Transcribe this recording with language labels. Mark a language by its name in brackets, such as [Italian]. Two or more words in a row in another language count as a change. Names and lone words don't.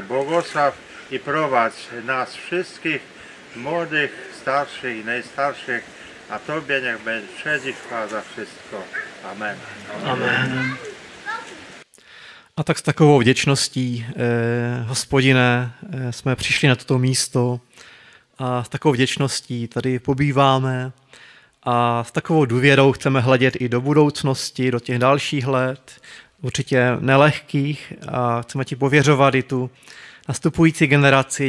[Polish] Błogosław i prowadź nas wszystkich, młodych, starszych i najstarszych, a Tobie niech będzie cześć i chwała za wszystko. Amen. Amen. [Czech] A tak s takovou vděčností, Hospodine, jsme přišli na toto místo a s takovou vděčností tady pobýváme a s takovou důvěrou chceme hledět i do budoucnosti, do těch dalších let, určitě nelehkých, a chceme ti pověřovat i tu nastupující generaci.